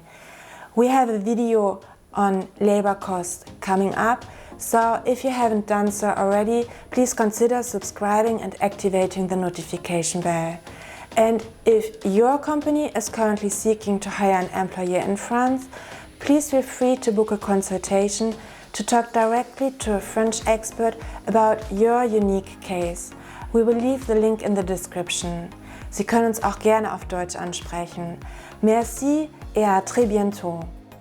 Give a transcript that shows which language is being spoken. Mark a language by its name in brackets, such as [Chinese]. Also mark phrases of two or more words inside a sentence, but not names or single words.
[English] We have a video on labor costs coming up, so if you haven't done so already, please consider subscribing and activating the notification bell. And if your company is currently seeking to hire an employee in France, please feel free to book a consultation to talk directly to a French expert about your unique case. We will leave the link in the description. [German] Sie können uns auch gerne auf Deutsch ansprechen. [French] Merci et à très bientôt.